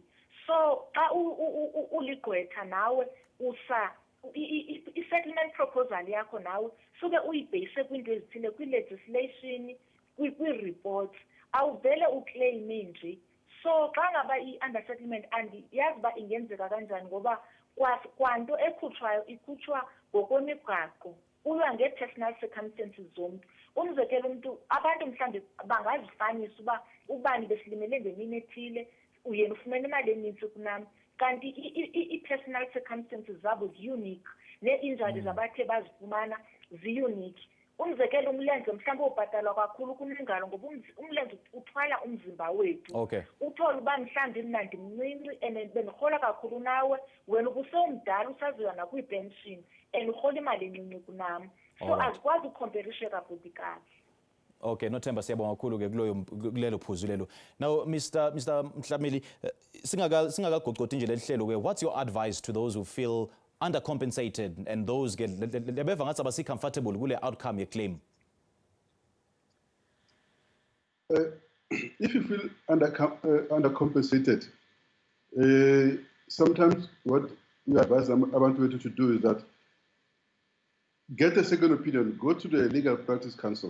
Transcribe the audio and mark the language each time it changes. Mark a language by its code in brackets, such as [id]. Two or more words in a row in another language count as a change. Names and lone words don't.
[xh] So xa uligqwetha nawe [en] i-settlement proposal [xh] yakho nawe suke uyibheyise kwinto ezithile, kwi-legislation, kwi-reports, awuvele uclaime nje. So xa ngaba [en] i-under settlement [xh] andiyazi uba ingenzeka kanjani ngoba kwanto ekhutshwayo ikhutshwa ngokwemigaqo, kuyiwa [en] ngee-personal circumstances [xh] zomntu. Umzekelo abantu mhlawumbi bangazifanisa uba ubani besilimele ngemini ethile, uyena ufumene imali enintsi kunam, kanti [en] i-personal circumstances [xh] zabo zi-unique, nee-injuries abathe bazifumana zi-unique. Umzekelo umlenze mhlawumbi ubhatalwa kakhulu kunengalo ngoba umlenze uthwala umzimba wethu. [en] Okay. [xh] Uthole uba mhlawumbi mna ndimncinci and bendirhola kakhulu nawe, wena ubusomdala usaziwa nakwiipension and urhola imali encinci kunam. So azikwazi ukhomperisheka bhuti kahle. Okay, Nothemba siyabonga kakhulu ke kulelo phuzu lelo. Now Mr. Mhlameli, singakagqogqoti nje lehlelo ke, [en] what's your advice to those who feel undercompensated and those get [xh] lebeva ngathi abasi comfortable kule outcome ye claim? [en] If you feel undercompensated, sometimes what we advise abantu to do is that get a second opinion, go to the Legal Practice Council.